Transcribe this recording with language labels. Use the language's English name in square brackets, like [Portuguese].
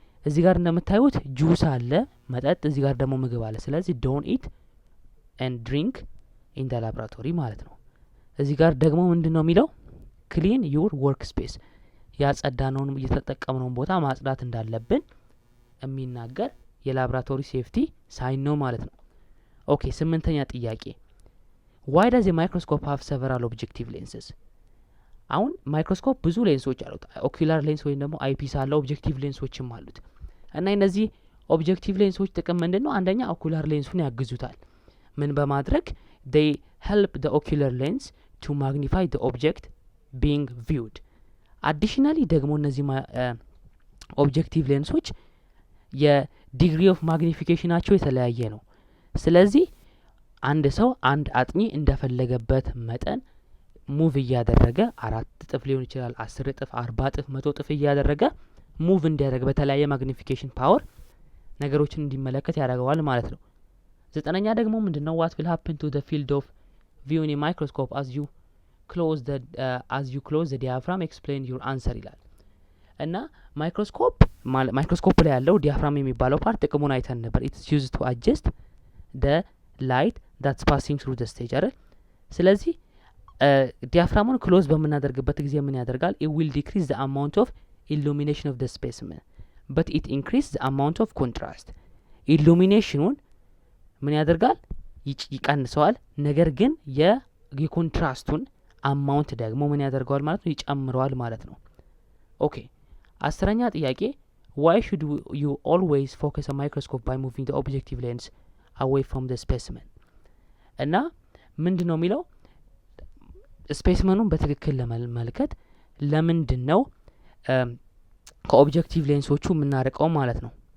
[Amharic] እዚህ ጋር እንደምታዩት ጁስ አለ መጠጥ፣ እዚህ ጋር ደግሞ ምግብ አለ። ስለዚህ [English] don't eat and drink in the laboratory [Amharic] ማለት ነው። እዚህ ጋር ደግሞ ምንድነው የሚለው? [English] clean your workspace [Amharic] ያጸዳነውን እየተጠቀምነውን ቦታ ማጽዳት እንዳለብን የሚናገር የላብራቶሪ ሴፍቲ ሳይን ነው ማለት ነው። ኦኬ ስምንተኛ ጥያቄ [English] why does a microscope have several objective lenses? [Amharic] አሁን ማይክሮስኮፕ ብዙ ሌንሶች አሉት። ኦኩላር ሌንስ ወይም ደግሞ አይፒስ አለ፣ ኦብጀክቲቭ ሌንሶችም አሉት። እና እነዚህ ኦብጀክቲቭ ሌንሶች ጥቅም ምንድነው? አንደኛ ኦኩላር ሌንሱን ያግዙታል። ምን በማድረግ [English] they help the ocular lens to magnify the object being viewed. [Amharic] additionally ደግሞ እነዚህ ኦብጀክቲቭ ሌንሶች የዲግሪ ኦፍ ማግኒፊኬሽናቸው የተለያየ ነው። ስለዚህ አንድ ሰው አንድ አጥኚ እንደፈለገበት መጠን ሙቭ እያደረገ 4 እጥፍ ሊሆን ይችላል፣ 10 እጥፍ፣ 40 እጥፍ፣ 100 እጥፍ እያደረገ ሙቭ እንዲያደርግ በተለያየ ማግኒፊኬሽን ፓወር ነገሮችን እንዲመለከት ያደርገዋል ማለት ነው። ዘጠነኛ ደግሞ ምንድነው? [English] what will happen to the field of view in a microscope as you close the diaphragm, explain your answer [Amharic] ይላል። እና ማይክሮስኮፕ ላይ ያለው ዲያፍራም የሚባለው ፓርት ጥቅሙን አይተን ነበር። [English] it is used to adjust the light that's passing through the stage [Amharic] አይደል? ስለዚህ ዲያፍራሙን ክሎዝ በምናደርግበት ጊዜ ምን ያደርጋል? [English] it will decrease the amount of illumination of the specimen but it increase the amount of contrast. [Amharic] ኢሉሚኔሽኑን ምን ያደርጋል? ይቀንሰዋል። ነገር ግን የኮንትራስቱን አማውንት ደግሞ ምን ያደርገዋል ማለት ነው? ይጨምረዋል ማለት ነው። ኦኬ 10ኛ ጥያቄ [English] why should you always focus a microscope by moving the objective lens away from the specimen? [Amharic] እና ምንድነው የሚለው ስፔስመኑን በትክክል ለመመልከት ለምንድነው ከኦብጀክቲቭ ሌንሶቹ የምናርቀው ማለት ነው?